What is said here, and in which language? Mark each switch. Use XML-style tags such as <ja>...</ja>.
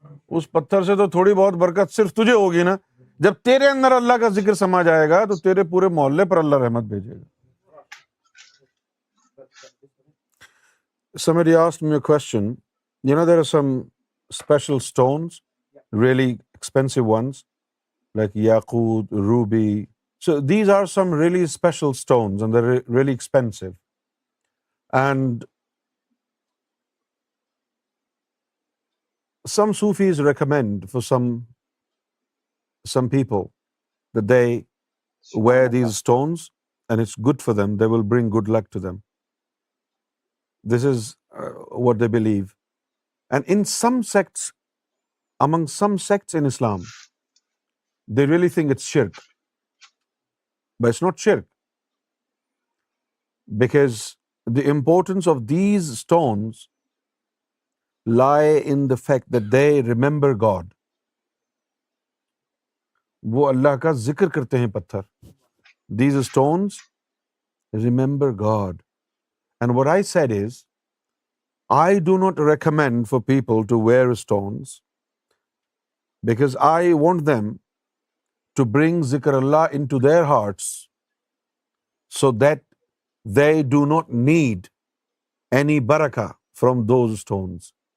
<ur>اس پتھر سے تو تھوڑی بہت برکت صرف تجھے ہوگی نا، جب تیرے اندر اللہ کا ذکر سما جائے گا تو تیرے پورے محلے پر اللہ رحمت بھیجے گا۔</ur> <en>Somebody asked me a question. You know, there are some special stones really expensive ones like yaqut, ruby. So these are some really special stones and they're really expensive. And some Sufis recommend for some people that they wear these stones and it's good for them. They will bring good luck to them. This is what they believe. And in some sects, among some sects in Islam, they really think it's shirk. But it's not shirk, because the importance of these stones lie in the fact that they remember God.</en> <ur>وہ اللہ کا ذکر کرتے ہیں پتھر.</ur> <en>These stones remember God. And what I said is, I do not recommend for people to wear stones because I want them to bring zikr Allah into their hearts so that they do not need any barakah from those stones.</en>